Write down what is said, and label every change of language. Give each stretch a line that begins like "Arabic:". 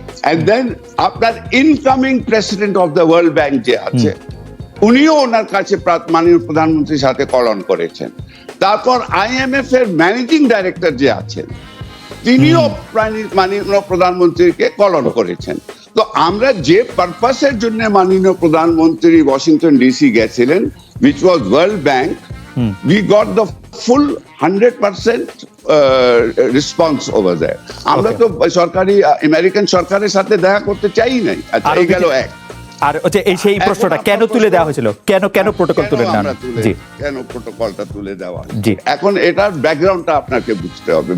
Bangla: And then আপনার incoming president of the world bank যে আছে উনিও ওনার কাছে মাননীয় প্রধানমন্ত্রীর সাথে কলন করেছেন। তারপর IMF এর ম্যানেজিং ডাইরেক্টর যে আছেন তিনিও মাননীয় প্রধানমন্ত্রীকে কলন করেছেন। তো আমরা যে পারপাসের জন্য মাননীয় প্রধানমন্ত্রী ওয়াশিংটন ডিসি গেছিলেন,
English: which was World Bank, we got the full 100% response over there.
Bangla: আমরা তো সরকারি আমেরিকান সরকারের সাথে দেখা করতে চাই নাই। আচ্ছা, এই গেল এক। আর হচ্ছে এই সেই প্রশ্নটা কেন তুলে দেওয়া হয়েছিল, কেন প্রোটোকল তুলে নেওয়া? জি, কেন প্রোটোকলটা তুলে দেওয়া? জি, এখন এটার ব্যাকগ্রাউন্ডটা আপনাকে বুঝতে হবে।